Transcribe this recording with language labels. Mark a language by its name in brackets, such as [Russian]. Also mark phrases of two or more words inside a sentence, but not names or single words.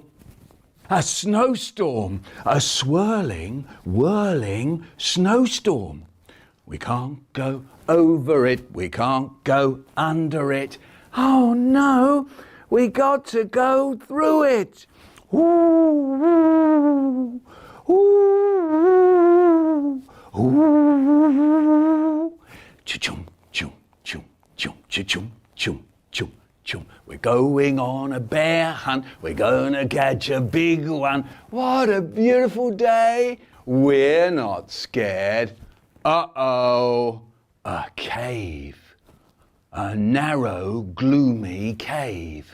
[English] A snowstorm, a swirling, whirling snowstorm. We can't go over it, we can't go under it. Oh no, we got to go through it. Ooh, ooh, ooh, ooh. Chum, chum, chum, chum, chum, chum, chum. We're going on a bear hunt. We're gonna catch a big one. What a beautiful day. We're not scared. Uh-oh, a cave. A narrow, gloomy cave.